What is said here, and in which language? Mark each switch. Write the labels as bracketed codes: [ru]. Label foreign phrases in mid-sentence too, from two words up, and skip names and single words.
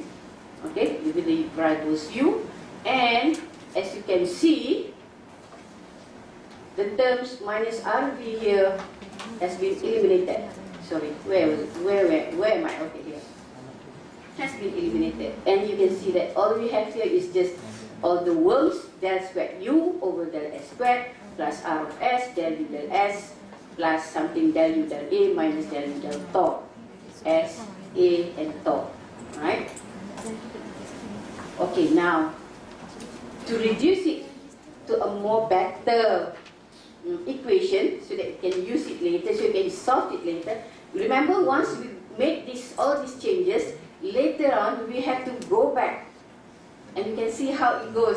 [en] Okay, with the variables U, and as you can see, the terms minus RV here has been eliminated. Sorry, where am I? Okay, here. Has been eliminated. And you can see that all we have here is just all the worms, del squared U over del S squared, plus R of S, del U del S, plus something del U del A, minus del U del tau. S, A, and tau. Right? Okay, now, to reduce it to a more better equation, so that you can use it later, so you can solve it later. Remember, once we make all these changes, later on we have to go back, and you can see how it goes.